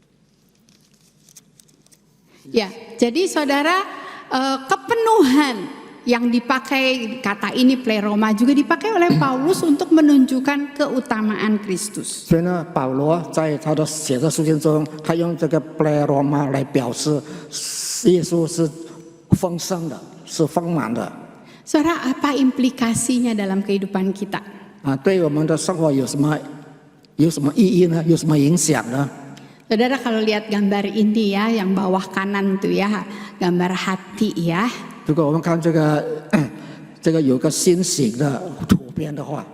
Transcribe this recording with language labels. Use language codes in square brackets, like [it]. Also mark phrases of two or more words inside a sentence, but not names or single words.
[id] Ya, jadi saudara, kepenuhan yang dipakai kata ini pleroma juga dipakai oleh Paulus untuk menunjukkan keutamaan Kristus. [zh] 所以呢，保罗在他的写的书信中，他用这个 pleroma 来表示耶稣是丰盛的，是丰满的。 [id] Saudara, apa implikasinya dalam kehidupan kita? [zh] 对我们的生活有什么意义呢？有什么影响呢？ [id] Saudara kalau lihat gambar ini ya, yang bawah kanan tuh ya, gambar hati ya. [zh] 如果我们看这个有个心形的图片的话，